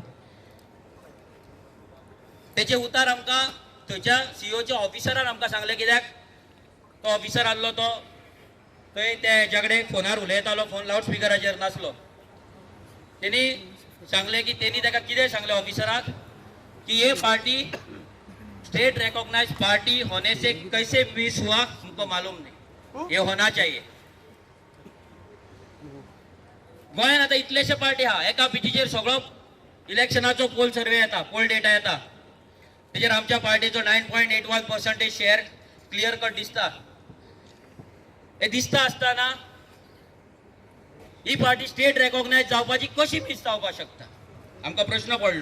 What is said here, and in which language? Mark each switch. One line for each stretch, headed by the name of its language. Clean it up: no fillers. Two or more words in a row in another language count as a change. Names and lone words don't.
Konkani: तेचे उतार आमकां थंयच्या सीओच्या ऑफिसरान आमकां सांगलें, कित्याक तो ऑफिसर आसलो तो थंय त्या हेच्या कडेन फोनार उलयतालो, फोन लावड स्पिकराचेर नासलो. तेणी सांगलें की तेणी ताका कितें सांगलें ऑफिसराक की
Hindi: ये पार्टी
English: state recognize party
Hindi: होने से कैसे मिस हुआ हमको मालूम नहीं, ये होना चाहिए.
Konkani: गोंयान आतां इतलेशे पार्टी आहा, एका पिटीचेर सगळो इलेक्शनाचो
English: poll survey
Konkani: येता,
English: poll data
Konkani: येता. तेजेर आमच्या पार्टीचो 9.81% शेअर
English: clear cut
Konkani: दिसता. हे दिसता आसतना ही पार्टी
English: state recognize
Konkani: जावपाची कशी मिस जावपाक शकता, आमकां प्रश्न पडलो.